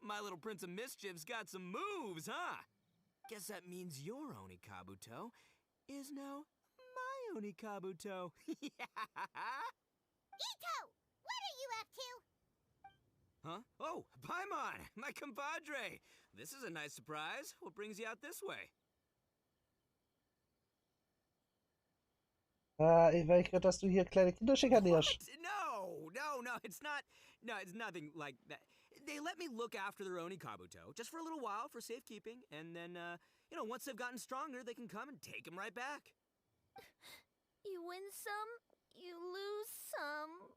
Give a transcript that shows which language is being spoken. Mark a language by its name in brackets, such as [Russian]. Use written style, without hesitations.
[English] My little Prince of Mischief's got some moves, huh? Guess that means your Onikabuto is now my Onikabuto. Ito! What are you up to? Huh? Oh, Paimon, my compadre. This is a nice surprise. What brings you out this way? [German] Weil ich gehört, dass du hier kleine Kinder schikanierst. [English] No, it's not. No, it's nothing like that. They let me look after their Onikabuto just for a little while for safekeeping, and then, once they've gotten stronger, they can come and take him right back. You win some, you lose some.